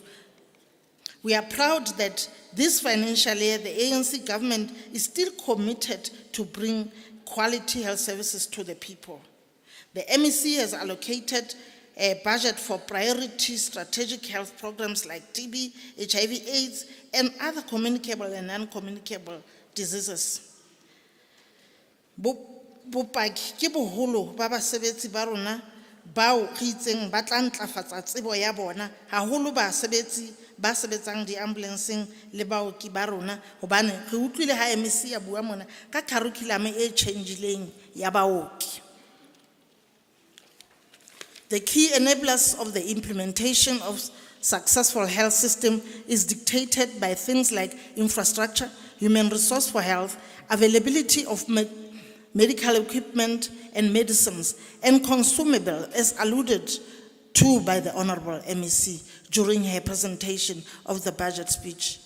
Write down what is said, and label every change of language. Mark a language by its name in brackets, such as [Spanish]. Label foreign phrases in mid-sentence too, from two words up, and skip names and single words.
[English] We are proud that this financial year, the ANC government is still committed to bring quality health services to the people. The MEC has allocated a budget for priority strategic health programs like TB, HIV/AIDS, and other communicable and non-communicable diseases. [Southern Sotho] Bopaki ke boholo ba basebetsi ba rona bao re itseng ba tla ntlafatsa tsebo ya bona haholo basebetsi ba sebetsang di-ambulanceng le baoki ba rona hobane re utlwile ha MEC ya bua mona ka curriculum e changeleng ya baoki. [English] The key enablers of the implementation of successful health system is dictated by things like infrastructure, human resource for health, availability of medical equipment and medicines, and consumable, as alluded to by the Honorable MEC during her presentation of the budget speech.